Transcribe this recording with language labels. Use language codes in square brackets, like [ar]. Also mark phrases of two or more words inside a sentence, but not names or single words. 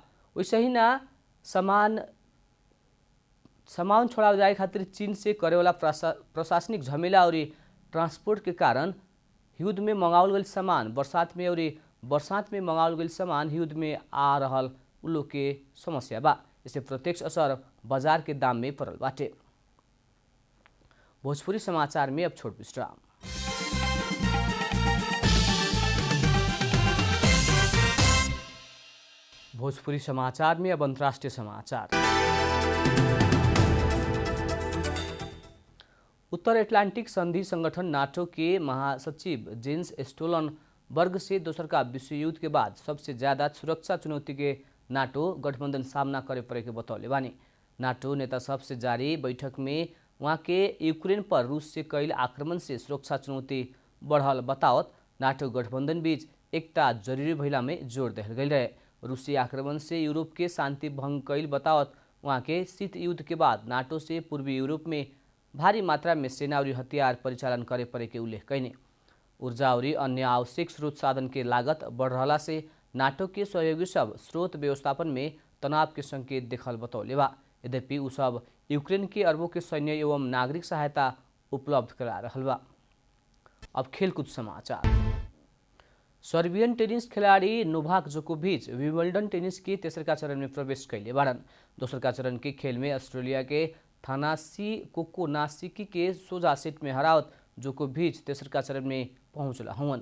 [bho] वैसे ही ना सामान छोड़ा जाए खातिर चीन से करे वाला प्रशासनिक झमेला और ट्रांसपोर्ट के कारण युद्ध में मंगावल गईल सामान बरसात में मंगावल गईल सामान युद्ध में आ रहल उ लोग के समस्या बा। इससे प्रत्यक्ष असर बाजार के दाम में पड़ल बाटे। भोजपुरी समाचार में अब छोट विश्राम। भोजपुरी समाचार में अब अंतर्राष्ट्रीय समाचार। उत्तर एटलांटिक संधि संगठन नाटो के महासचिव जेन्स स्टोलनबर्ग से दोसर का विश्व युद्ध के बाद सबसे ज्यादा सुरक्षा चुनौती के नाटो गठबंधन सामना करे पड़े के बतौले बानी। नाटो नेता सबसे जारी बैठक में वहाँ के यूक्रेन पर रूस से कैल आक्रमण से सुरक्षा चुनौती बढ़ल बतावत नाटो गठबंधन बीच एकता जरूरी भइला में जोर देल गई रहे। रूसी आक्रमण से यूरोप के शांति भंग कैल बतावत वहाँ के शीत युद्ध के बाद नाटो से पूर्वी यूरोप में भारी मात्रा में सेना और हथियार परिचालन करे पड़े के उल्लेख कैने। ऊर्जा और अन्य आवश्यक स्रोत साधन के लागत बढ़ रहा से नाटो के सहयोगी सब स्रोत व्यवस्थापन में तनाव के संकेत देखल बतौले बा। यद्यपि उ सब यूक्रेन के अरबों के सैन्य एवं नागरिक सहायता उपलब्ध करा रहल बा। अब खेलकूद समाचार। सर्बियन टेनिस खिलाड़ी नोवाक जोकोविच विंबलडन टेनिस के तेसरका चरण में प्रवेश कैले बारन। दोसरका चरण के खेल में ऑस्ट्रेलिया के थानासी कोकोनासिकी के सोझा सेट में हरावत जोकोविच तेसरका चरण में पहुंचला हवन।